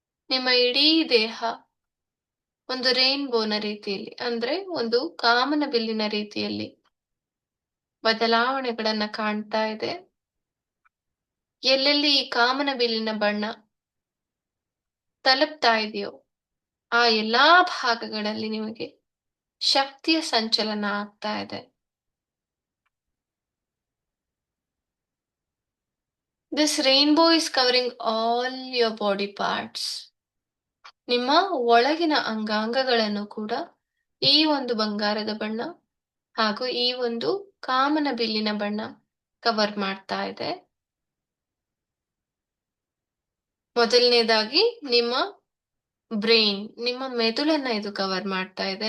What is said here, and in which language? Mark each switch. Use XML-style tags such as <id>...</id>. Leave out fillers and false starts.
<kn>ನಿಮ್ಮ ಇಡೀ ದೇಹ ಒಂದು ರೈನ್ಬೋನ ರೀತಿಯಲ್ಲಿ, ಅಂದ್ರೆ ಒಂದು ಕಾಮನಬಿಲ್ಲಿನ ರೀತಿಯಲ್ಲಿ ಬದಲಾವಣೆಗಳನ್ನ ಕಾಣ್ತಾ ಇದೆ. ಎಲ್ಲೆಲ್ಲಿ ಈ ಕಾಮನಬಿಲ್ಲಿನ ಬಣ್ಣ ತಲುಪ್ತಾ ಇದೆಯೋ ಆ ಎಲ್ಲಾ ಭಾಗಗಳಲ್ಲಿ ನಿಮಗೆ ಶಕ್ತಿಯ ಸಂಚಲನ ಆಗ್ತಾ ಇದೆ.</kn> <en>This rainbow is covering all your body parts.</en> <kn>ನಿಮ್ಮ ಒಳಗಿನ ಅಂಗಾಂಗಗಳನ್ನು ಕೂಡ ಈ ಒಂದು ಬಂಗಾರದ ಬಣ್ಣ ಹಾಗೂ ಈ ಒಂದು ಕಾಮನಬಿಲ್ಲಿನ ಬಣ್ಣ ಕವರ್ ಮಾಡ್ತಾ ಇದೆ. ಮೊದಲನೇದಾಗಿ ನಿಮ್ಮ ಬ್ರೈನ್, ನಿಮ್ಮ ಮೆದುಳನ್ನ ಇದು ಕವರ್ ಮಾಡ್ತಾ ಇದೆ.</kn>